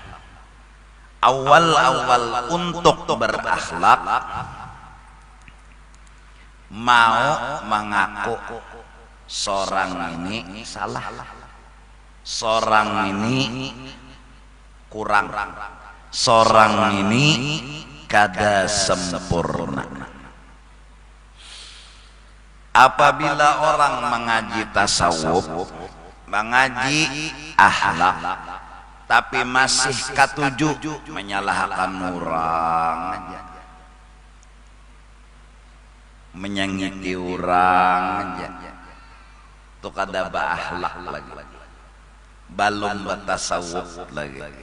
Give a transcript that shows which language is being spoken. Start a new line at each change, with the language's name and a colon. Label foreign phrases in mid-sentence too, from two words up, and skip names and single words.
Banjar: Awal-awal untuk berakhlak mau mengaku seorang ini salah, seorang ini kurang, seorang ini kada sempurna. Apabila orang mengaji tasawuf, mengaji akhlak, tapi masih katuju menyalahkan orang aja, menyakiti orang aja, itu kada berakhlak lagi, belum bertasawuf lagi.